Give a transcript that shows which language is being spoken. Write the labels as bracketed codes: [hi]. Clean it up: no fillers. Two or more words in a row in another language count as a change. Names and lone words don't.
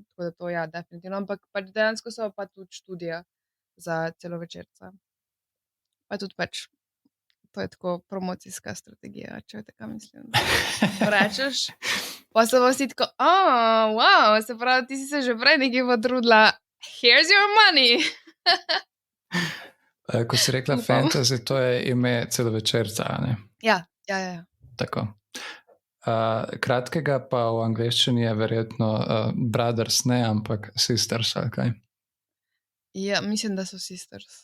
[sl] Tako da to ja, definitivno. Ampak pač dejansko so pa tudi študija za celovečerca. Pa tudi pač, to je tako promocijska strategija, če te kaj mislim. Rečeš, pa se bo si tako, wow, se pravi, ti si se že prej nekaj potrudila, [en] here's your money. [sl] Ko si rekla fantasy, to je ime celovečerca, ne? Ja. Tako. Kratkega pa v angleščini je verjetno brothers, ne, ampak sisters, ali kaj? Ja, mislim, da so sisters.